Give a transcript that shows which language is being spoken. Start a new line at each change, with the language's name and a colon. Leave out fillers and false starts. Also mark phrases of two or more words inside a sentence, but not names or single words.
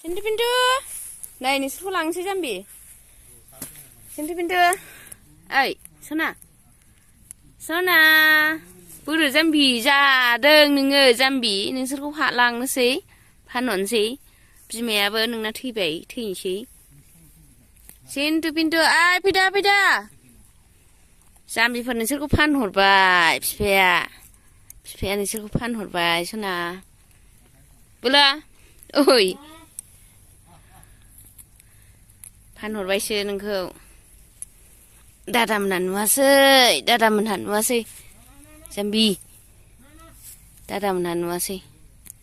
Indonesian: Sintu pintu. Nah ini pulang sih Jambi. Sintu pintu. Oi, Sona. Sona.
Bodo: Buru Jambi जादों नोङो Jambi नोंसोरखौ लांनोसै फानहरनोसै बिमायाबो नोंना थैबाय थैनोसै Sintu pintu ai फैदा Jambiफोर नोंसोरखौ फानहरबाय बिफाया नोंसोरखौ फानहरबाय Sona बोला ओइ फानहरबायसो नोंखौ दादामोनहा नुवासै Jambi दादामोनहा नुवासै